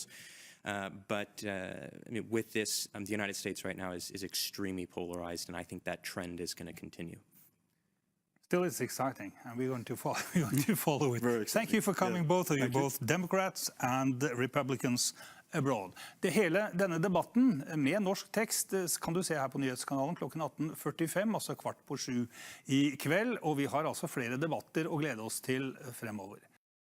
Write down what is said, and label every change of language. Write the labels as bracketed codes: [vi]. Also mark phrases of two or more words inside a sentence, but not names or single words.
[en] But I mean, with this, the United States right now is extremely polarized, and I think that trend is going to continue. Still, it's exciting, and we're going to follow it. Very Thank you for coming, both of you, both Democrats and Republicans abroad. [no] Hele denne debatten med norsk tekst kan du se her på nyhetskanalen klokken 18:45, altså 18:15 i kveld. Og vi har altså flere debatter å glede oss til fremover.